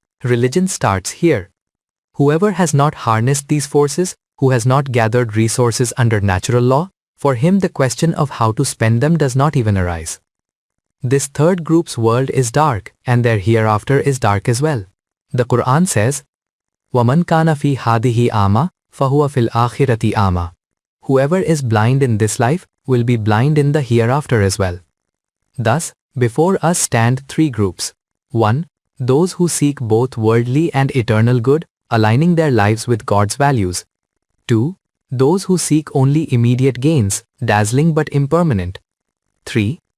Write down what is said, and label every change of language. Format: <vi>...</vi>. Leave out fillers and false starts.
<en>Religion starts here. Whoever has not harnessed these forces, who has not gathered resources under natural law, for him the question of how to spend them does not even arise. This third group's world is dark, and their hereafter is dark as well. The Quran says,</en> <ar>وَمَنْ كَانَ فِي هَذِهِ أَعْمَى فَهُوَ فِي الْآخِرَةِ أَعْمَى.</ar> <en>Whoever is blind in this life will be blind in the hereafter as well. Thus, before us stand three groups. 1. Those who seek both worldly and eternal good, aligning their lives with God's values. 2. Those who seek only immediate gains, dazzling but impermanent. 3.</en>